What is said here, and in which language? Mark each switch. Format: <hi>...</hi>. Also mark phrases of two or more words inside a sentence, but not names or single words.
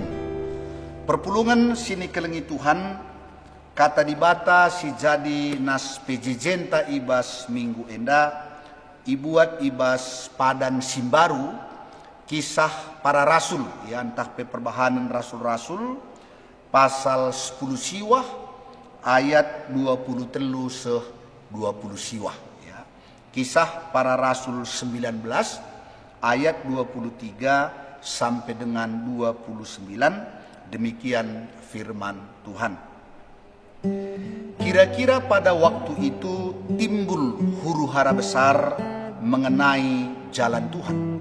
<btx>Perpulungan sini kelengi Tuhan, kata dibata si jadi nas PJ Jenta ibas minggu enda, ibuat ibas padan simbaru,</btx> <id>kisah para rasul,</id> <btx>ya entah perbahanan rasul-rasul, pasal 10 siwah, ayat 23 seh 20 siwah.</btx> <id>Ya. Kisah para rasul 19, ayat 23 sampai dengan 29, demikian firman Tuhan. Kira-kira pada waktu itu timbul huru-hara besar mengenai jalan Tuhan.</id>